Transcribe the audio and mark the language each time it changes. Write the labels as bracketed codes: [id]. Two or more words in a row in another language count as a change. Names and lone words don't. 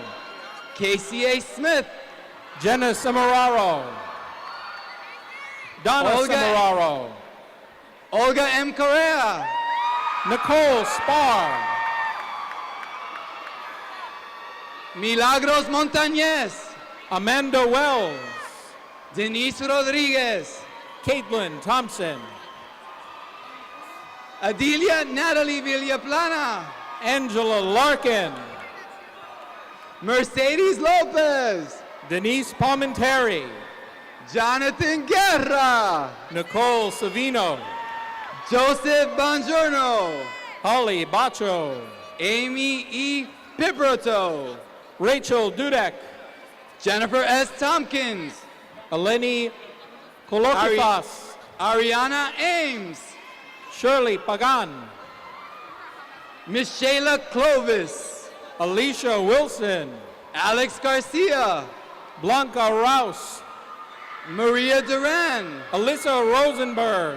[en] Casey A. Smith, Jenna Samararo, Donna Olga- Samararo, Olga M. Correa, Nicole Spar, Milagros Montañez, Amanda Wells, Denise Rodriguez, Caitlin Thompson, Adelia Natalie Villaplana, Angela Larkin, Mercedes Lopez, Denise Palmentary, Jonathan Guerra, Nicole Savino, Joseph Bongiorno, Holly Bacho, Amy E. Piproto, Rachel Dudek, Jennifer S. Tompkins, Eleni Kolokifas, Ariana Ames, Shirley Pagan, Miss Shayla Clovis, Alicia Wilson, Alex Garcia, Blanca Rouse, Maria Duran, Alyssa Rosenberg,